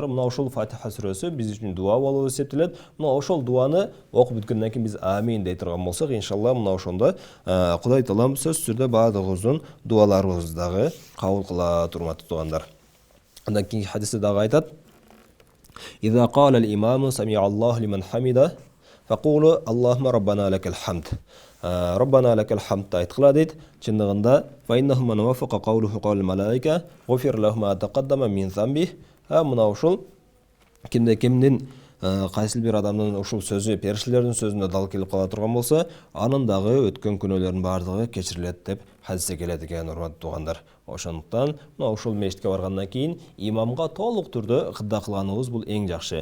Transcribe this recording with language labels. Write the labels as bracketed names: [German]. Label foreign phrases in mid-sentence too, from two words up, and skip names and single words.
[Kyrgyz] Мына ошол Фатиха сүрөсү биз үчүн дуа болуп эсептелет. Мына ошол дуаны окуп бүткөндөн кийин биз амин дей турган болсок, иншалла мына ошондо Кудай Таалам сөзсүз түрдө баардыгыбыздын дуаларыбызды дагы кабыл кылат, урматтуу тугандар. Андан кийин хадисте дагы айтат: [Arabic] "إذا قال الإمام سمع الله لمن حمده فقولوا اللهم ربنا لك الحمد." ربنا لك الحمد [Kyrgyz] айткыла дейт. Чындыгында [Arabic] فَإِنَّهُ مَنْ وَفَقَ قَوْلُهُ قَوْلُ الْمَلَائِكَةِ غُفِرَ لَهُ مَا تَقَدَّمَ مِنْ ذَنْبِهِ. [Kyrgyz] Мына ошол кимдин кайсы бир адамдын ушул сөзү периштелердин сөзүнө дал келип кала турган болсо, анын дагы өткөн күнөөлөрүнүн баардыгы кечирилет деп хадисте келет экен, урматтуу тугандар. Ошондуктан мына ушул мешитке баргандан кийин имамга толук түрдө ыкта кылганыбыз бул эң жакшы.